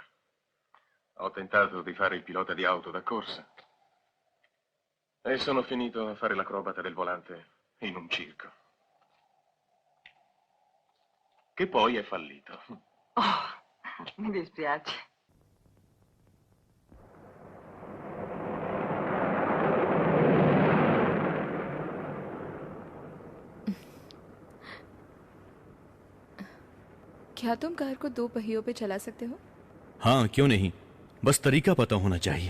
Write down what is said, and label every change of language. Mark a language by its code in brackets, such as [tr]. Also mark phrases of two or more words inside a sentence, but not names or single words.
[it] Ho tentato di fare il pilota di auto da corsa e sono finito a fare l'acrobata del volante in un circo, che poi è fallito. Oh, mi dispiace. [hi] क्या तुम कार को 2 पहियों पे चला सकते हो? हाँ, क्यों नहीं, बस तरीका पता होना चाहिए।